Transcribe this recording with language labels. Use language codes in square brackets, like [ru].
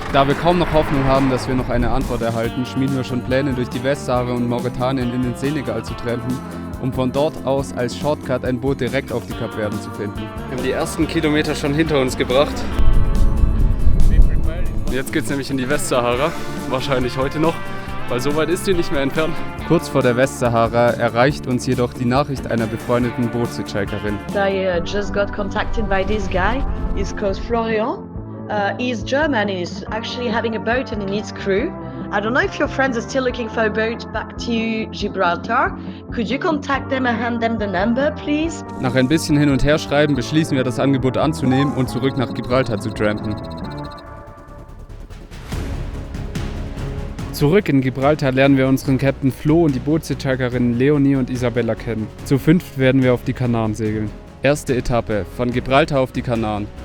[de] Da wir kaum noch Hoffnung haben, dass wir noch eine Antwort erhalten, schmieden wir schon Pläne, durch die Westsahara und Mauretanien in den Senegal zu trampen, um von dort aus als Shortcut ein Boot direkt auf die Kapverden zu finden. Wir haben die ersten Kilometer schon hinter uns gebracht. Jetzt geht's nämlich in die Westsahara, wahrscheinlich heute noch, weil so weit ist die nicht mehr entfernt. Kurz vor der Westsahara erreicht uns jedoch die Nachricht einer befreundeten Bootshitchhikerin. [en] I just got contacted by this guy. He's called Florian. He's German and he's actually having a boat and he needs crew. I don't know if your friends are still looking for a boat back to Gibraltar. Could you contact them and hand them the number, please? [de] Nach ein bisschen hin und her schreiben beschließen wir, das Angebot anzunehmen und zurück nach Gibraltar zu trampen. Zurück in Gibraltar lernen wir unseren Captain Flo und die Bootshitchikerinnen Leonie und Isabella kennen. Zu 5 werden wir auf die Kanaren segeln. Erste Etappe, von Gibraltar auf die Kanaren.